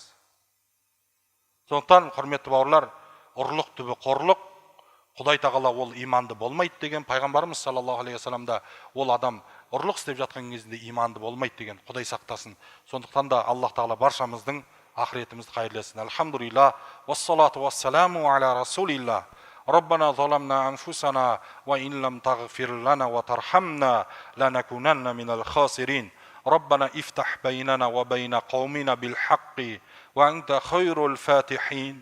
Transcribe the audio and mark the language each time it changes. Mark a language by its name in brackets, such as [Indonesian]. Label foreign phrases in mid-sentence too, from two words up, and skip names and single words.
[Kazakh] Сондықтан, құрметті бауырлар, ұрлық түбі қорлық, Құдай тағала ол иманды болмайды деген, пайғамбарымыз [Arabic] صلى الله عليه وسلم [Kazakh] ол адам ұрлық істеп жатқан кезінде иманды болмайды деген, Құдай сақтасын. Сондықтан да Аллах тағала баршамыздың ақыретімізді қайырласын. [Arabic] الحمد لله، والصلاة والسلام على رسول الله. ربنا ظلمنا أنفسنا وإن لم تغفر لنا وترحمنا لنكونن من الخاسرين. ربنا افتح بيننا وبين قومنا بالحق وأنت خير الفاتحين.